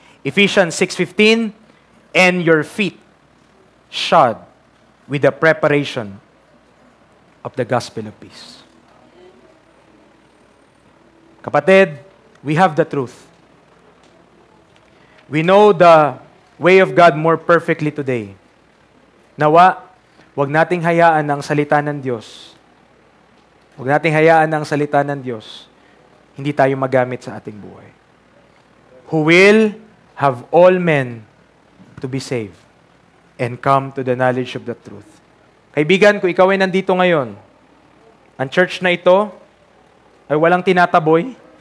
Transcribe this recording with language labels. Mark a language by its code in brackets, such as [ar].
[en] Ephesians 6:15, and your feet shod with the preparation of the gospel of peace. Kapatid, we have the truth. We know the way of God more perfectly today. [tl] Nawa, wag nating hayaan ang salita ng Diyos. Huwag nating hayaan ang salita ng Diyos, hindi tayo magamit sa ating buhay. [en] Who will have all men to be saved and come to the knowledge of the truth. [tl] Kaibigan, kung ikaw ay nandito ngayon, ang church na ito ay walang tinataboy.